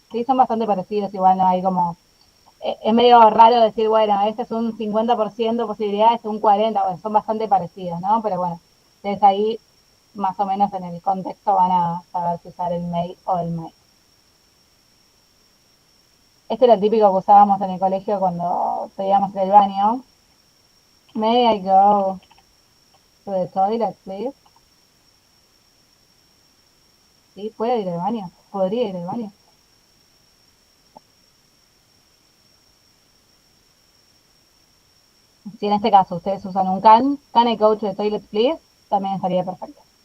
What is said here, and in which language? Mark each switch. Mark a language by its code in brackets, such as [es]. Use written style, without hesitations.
[es] Sí, son bastante parecidos, igual no hay como, es medio raro decir, bueno, este es un 50% posibilidad, este es un 40%, bueno, son bastante parecidos, ¿no? Pero bueno, entonces ahí más o menos en el contexto van a saber si usar el may o el may. Este era el típico que usábamos en el colegio cuando pedíamos ir al baño. [en] May I go to the toilet, please? [es] Sí, puede ir al baño, podría ir al baño. Si en este caso ustedes usan un [en] can I go to the toilet, please? [es] También estaría perfecto.